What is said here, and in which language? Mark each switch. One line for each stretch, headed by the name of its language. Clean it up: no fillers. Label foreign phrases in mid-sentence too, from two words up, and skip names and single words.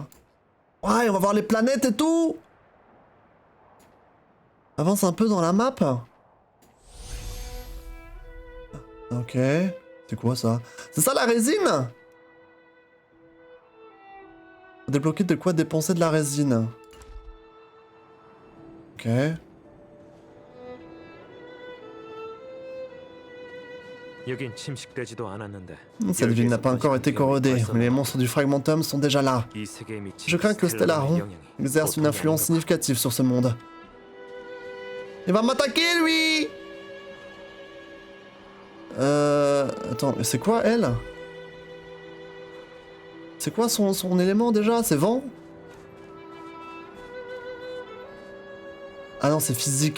French: Ouais, on va voir les planètes et tout. Avance un peu dans la map. Ok. C'est quoi ça? C'est ça la résine? Débloquer de quoi dépenser de la résine. Ok.
Korean: 여긴 침식되지도 않았는데.
French: Cette ville n'a pas encore été corrodée, mais les monstres du Fragmentum sont déjà là.
Korean: 이 세계에 미친
French: Je crains que le Stellaron
Korean: 영향이
French: exerce une
Korean: 보통이
French: influence
Korean: 아닌 것
French: significative sur ce monde. Il va m'attaquer, lui! Attends, mais c'est quoi, elle? C'est quoi son élément, déjà? C'est vent? Ah non, c'est physique.